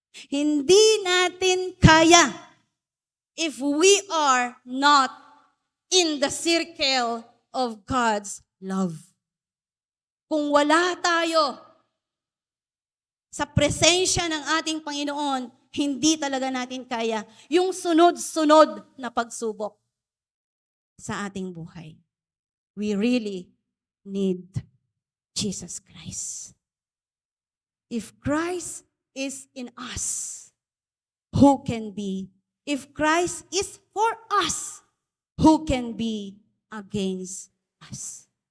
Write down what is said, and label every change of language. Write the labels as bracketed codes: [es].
[tl] Hindi natin kaya [en] if we are not in the circle of God's love. [tl] Kung wala tayo sa presensya ng ating Panginoon, hindi talaga natin kaya yung sunod-sunod na pagsubok sa ating buhay. [en] We really need Jesus Christ. If Christ is in us, who can be? If Christ is for us, who can be against us?